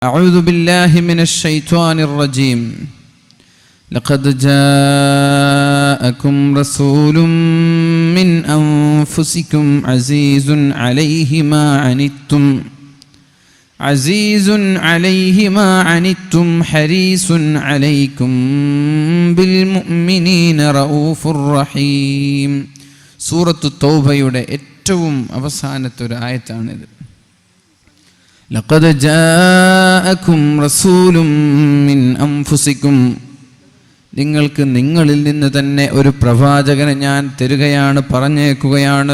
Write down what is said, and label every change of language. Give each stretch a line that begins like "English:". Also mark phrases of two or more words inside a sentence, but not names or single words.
Arabic: أعوذ بالله من الشيطان الرجيم لقد جاءكم رسول من أنفسكم عزيز عليه ما عنتم حريص عليكم بالمؤمنين رؤوف رحيم.
Malayalam: സൂറത്തു തൗബയുടെ ഏറ്റവും അവസാനത്തെ ഒരു ആയത്താണിത്.
Arabic: لقد جاءكم رسول من أنفسكم,
Malayalam: നിങ്ങൾക്ക് നിങ്ങളിൽ നിന്ന് തന്നെ ഒരു പ്രവാചകനെ ഞാൻ തരുകയാണ്, പറഞ്ഞേക്കുകയാണ്.